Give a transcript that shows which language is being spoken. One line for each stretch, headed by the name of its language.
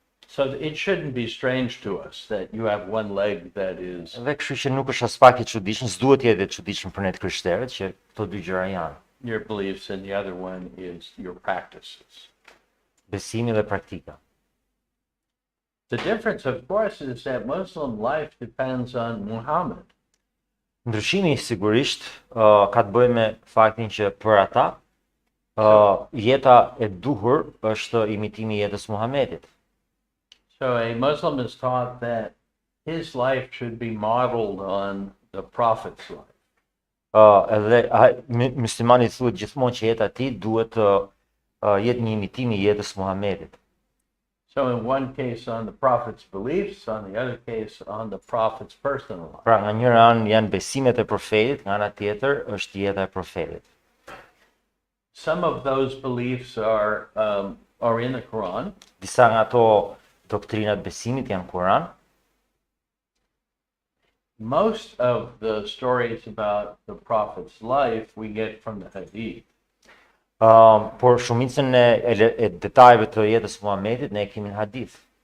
English: So it shouldn't be strange to us that you have one leg that is
Albanian: Dhe kështu që nuk është as pak e çuditshëm, s'duhet të jetë e çuditshëm për ne të krishterët që këto dy gjëra janë,
English: your beliefs and the other one is your practices.
Albanian: besimi dhe praktika.
English: The difference, of course, is that Muslim life depends on Muhammad.
Albanian: Ndryshimi sigurisht ka të bëjë me faktin që për ata jeta e duhur është imitimi i jetës Muhamedit.
English: So a Muslim is taught that his life should be modeled on the Prophet's life.
Albanian: Edhe muslimani thuhet gjithmonë që jeta e tij duhet të jetë një imitim i jetës Muhamedit.
English: So in one case on the Prophet's beliefs, on the other case on the Prophet's personal life.
Albanian: Pra nga njëra anë janë besimet e profetit, nga ana tjetër është jeta e profetit.
English: Some of those beliefs are in the Quran.
Albanian: Disa nga ato doktrinat besimit janë Kur'an.
English: Most of the stories about the Prophet's life we get from the Hadith.
Albanian: Por shumicën e detajeve të jetës Muhamedit ne kemi në hadith.